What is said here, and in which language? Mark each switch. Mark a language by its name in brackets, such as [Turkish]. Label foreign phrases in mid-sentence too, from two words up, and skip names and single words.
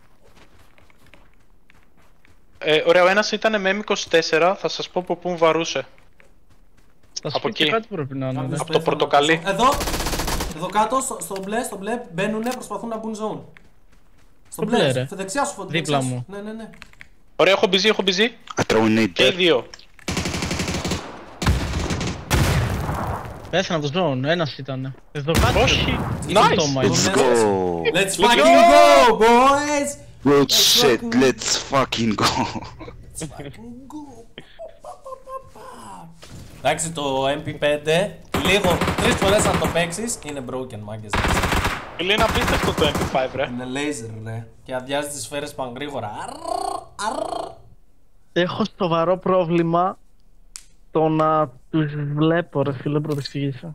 [Greek] Ωραία, ο ένας ήταν με M24, θα σας πω από πού βαρούσε. Στα Από σπίτια εκεί. κάτι πρέπει να είναι. Κάποιος Ναι. Από το πέθανε πορτοκαλί. Εδώ κάτω, στο μπλε, μπαίνουνε, προσπαθούν να μπουν zone. Στον μπλε, μπλε, ρε. στη δεξιά σου φωτί. Δίπλα μου. Ναι, ναι, ναι. Ωραία, έχω busy, έχω busy. [English] I throw a nade [Greek] Και οι [English] there. [Greek] δύο. Πέθανε από το zone, ένας ήταν. Εδώ κάτω. Όχι. Ήταν Nice. το μάτι. [English] Let's go. Let's fucking go, boys! Good shit, let's fucking go. [Greek] Εντάξει, το MP5 λίγο 3 φορές αν το παίξεις είναι broken, μάγκες. Φίλε, είναι απίστευτο το MP5, ρε. Είναι laser, ρε. Και αδειάζει τις σφαίρες παγκρήγορα. Έχω σοβαρό πρόβλημα το να τους βλέπω, ρε φίλε, πρώτα εξηγήσω.